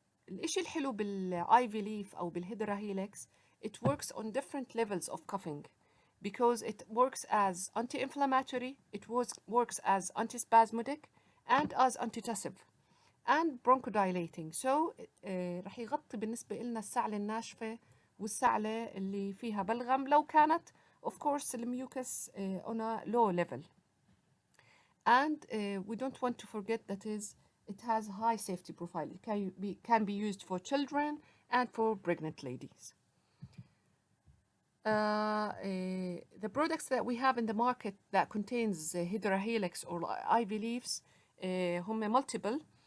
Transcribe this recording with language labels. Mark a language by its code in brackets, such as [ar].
[ar] الإشي الحلو [en] بالivy leaf أو بالهيدرا helix, it works on different levels of coughing because it works as anti-inflammatory, it works as antispasmodic and as antitussive and bronchodilating. [ar] So رح يغطي بالنسبة لنا السعلة الناشفة والسعلة اللي فيها بلغم لو كانت of course الميوكس [en] on a low level. And we don't want to forget that it has high safety profile. It can be used for children and for pregnant ladies. The products that we have in the market that contains Hydra helix or ivy leaves هم multiple.